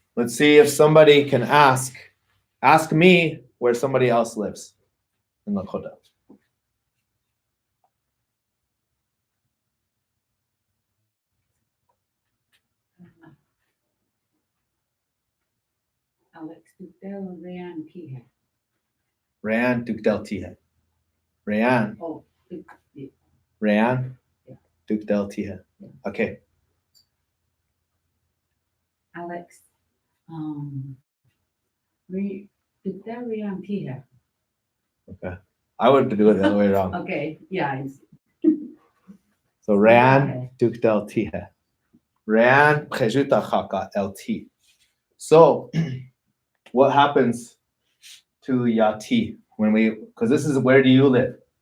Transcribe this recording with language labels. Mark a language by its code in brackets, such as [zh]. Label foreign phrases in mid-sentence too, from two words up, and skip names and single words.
[en] Let's see if somebody can ask me where somebody else lives in Lakota. [lkt] Alex Tuktél Rayan Kihe. Rayan Tuktél Tihe. Rayan. [en] Oh, Rayan Yeah. [lkt] Tuktél Tihe. Okay. Alex, Tuktél Rayan Kihe. [en] Okay. I would do it the other way around. Okay, yeah. [lkt] So Rayan Tuktél Tihe. Rayan enítaŋhaŋ LT. [en] So what happens to yathí when because this is where do you live?